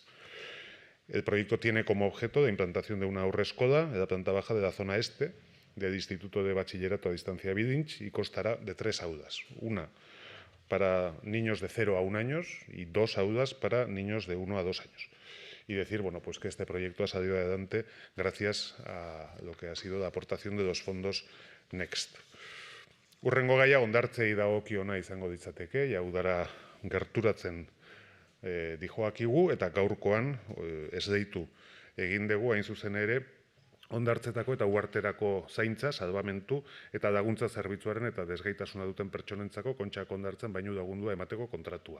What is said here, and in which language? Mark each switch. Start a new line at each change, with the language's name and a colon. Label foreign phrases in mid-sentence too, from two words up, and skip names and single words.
Spanish: El proyecto tiene como objeto la implantación de una aurreskola de la planta baja de la zona este del Instituto de Bachillerato a Distancia Bidintx y constará de 3 aulas. Una para niños de 0 a 1 años y 2 aulas para niños de 1 a 2 años. Y decir, pues que este proyecto ha salido adelante gracias a lo que ha sido la aportación de los fondos Next.
Basque: Hurrengo gaia hondartzei dagokiona izango ditzateke, udara gerturatzen dijoakigu, eta gaurkoan ez deitu egin dugu hain zuzen ere hondartzetako eta uharterako zaintza, salbamentu eta laguntza zerbitzuaren eta desgaitasuna duten pertsonentzako kontxako hondartzen bainu lagundua emateko kontratua.